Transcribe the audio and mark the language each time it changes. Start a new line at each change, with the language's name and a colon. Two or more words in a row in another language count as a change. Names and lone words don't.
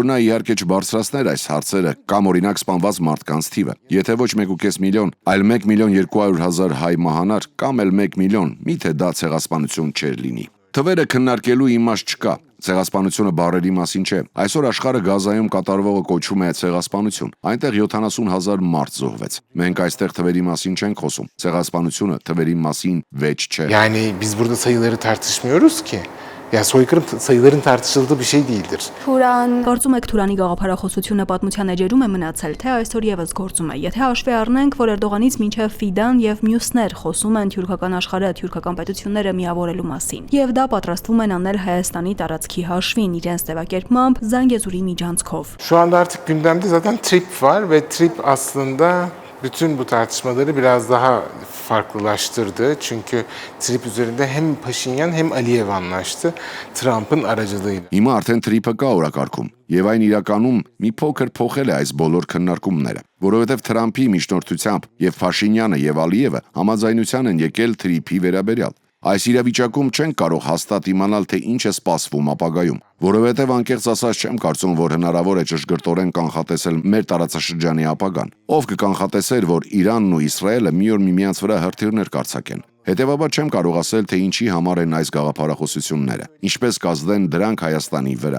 Armenian: նա իհարկե չբարձրացներ այս հարցերը կամ օրինակ սպանված մարդկանց թիվը։ Եթե ոչ 1.5 միլիոն, այլ 1.200.000 հայ մահանար կամ էլ 1 միլիոն, միթե դա ցեղասպանություն չէր լինի։ Թվերը քննարկելու իմաստ չկա։ Ցեղասպանությունը բառերի մասին չէ։ Այսօր աշխարհը Գազայում կատարվողը կոչվում է ցեղասպանություն։ Այնտեղ 70,000 մարդ զոհվեց։ Մենք այստեղ թվերի մասին չենք խոսում։ Ցեղասպանությունը թվերի մասին վեճ չէ։
Turkish: Yani biz burada sayıları tartışmıyoruz ki. Ya soykırım sayıların tartışıldığı bir şey değildir.
Armenian: Կարծում եք Թուրանի գաղափարախոսությունը պատմության էջերում է մնացել, թե այսօր եւս գործում է։ Եթե հաշվի առնենք, որ Էրդողանից մինչև Ֆիդան եւ մյուսներ խոսում են թուրքական աշխարհը, թուրքական պետությունները միավորելու մասին, եւ դա պատրաստվում են անել Հայաստանի տարածքի հաշվին իրենց ձևակերպմամբ Զանգեզուրի միջանցքով։
Turkish: Şu anda artık gündemde zaten TRIP var ve TRIP aslında bütün bu tartışmaları biraz daha farklılaştırdı. Çünkü TRIP üzerinde hem Paşinyan hem Aliyev anlaştı Trump'ın aracılığıyla.
Armenian: Հիմա արդեն TRIP-ը կա օրակարգում, եւ այն իրականում մի փոքր փոխել է այս բոլոր քննարկումները, որովհետեւ Թրամփի միջնորդությամբ եւ Փաշինյանը եւ Ալիևը համաձայնության են եկել TRIP-ի վերաբերյալ։ Այս իրավիճակում չենք կարող հաստատ իմանալ, թե ինչ է սպասվում ապագայում, որովհետև անկեղծ ասած չեմ կարծում, որ հնարավոր է ճշգրտորեն կանխատեսել մեր տարածաշրջանի ապագան։ Ով կկանխատեսեր, որ Իրանն ու Իսրայելը մի օր միմյանց վրա հրթիռներ կարձակեն։ Հետևաբար չեմ կարող ասել, թե ինչի համար են այս գաղափարախոսությունները, ինչպես կազդեն դրանք Հայաստանի վրա։